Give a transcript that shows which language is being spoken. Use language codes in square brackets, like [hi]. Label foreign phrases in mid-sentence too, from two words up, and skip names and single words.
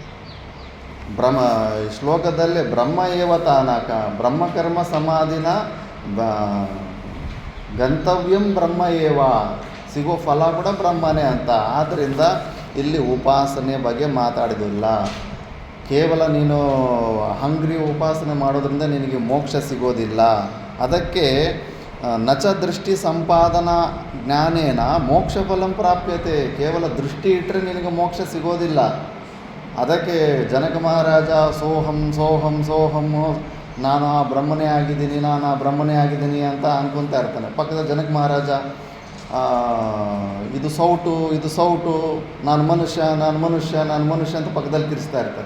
[kn] ಶ್ಲೋಕದಲ್ಲಿ [sa] ಬ್ರಹ್ಮ ಏವ ತಾನಕ ಬ್ರಹ್ಮಕರ್ಮ ಸಮಾಧಿನ ಗಂತವ್ಯಂ ಬ್ರಹ್ಮ ಏವ, [kn] ಸಿಗೋ ಫಲ ಕೂಡ ಬ್ರಹ್ಮನೇ ಅಂತ. ಆದ್ದರಿಂದ ಇಲ್ಲಿ ಉಪಾಸನೆ ಬಗ್ಗೆ ಮಾತಾಡಿದಿಲ್ಲ. ಕೇವಲ ನೀನು ಅಹಂಗ್ರಿ ಉಪಾಸನೆ ಮಾಡೋದ್ರಿಂದ ನಿನಗೆ ಮೋಕ್ಷ ಸಿಗೋದಿಲ್ಲ. [sa] ಅದಕ್ಕೆ ನಚ ದೃಷ್ಟಿ ಸಂಪಾದನಾ ಜ್ಞಾನೇನ ಮೋಕ್ಷ ಫಲಂ ಪ್ರಾಪ್ಯತೆ. [kn] ಕೇವಲ ದೃಷ್ಟಿ ಇಟ್ಟರೆ ನಿನಗೆ ಮೋಕ್ಷ ಸಿಗೋದಿಲ್ಲ. ಅದಕ್ಕೆ ಜನಕ ಮಹಾರಾಜ [sa] ಸೋಹಂ ಸೋಹಂ ಸೋಹಂ, [kn] ನಾನು ಆ ಬ್ರಹ್ಮನೇ ಆಗಿದ್ದೀನಿ, ನಾನು ಆ ಬ್ರಹ್ಮನೇ ಆಗಿದ್ದೀನಿ ಅಂತ ಅನ್ಕೊತಾ ಇರ್ತಾನೆ. ಪಕ್ಕದ ಜನಕ ಮಹಾರಾಜ ಇದು ಸೌಟು, ಇದು ಸೌಟು, ನಾನು ಮನುಷ್ಯ, ನಾನು ಮನುಷ್ಯ, ನಾನು ಮನುಷ್ಯ ಅಂತ ಪಕ್ಕದಲ್ಲಿ ಕಿರಿಸ್ತಾ ಇರ್ತಾರೆ.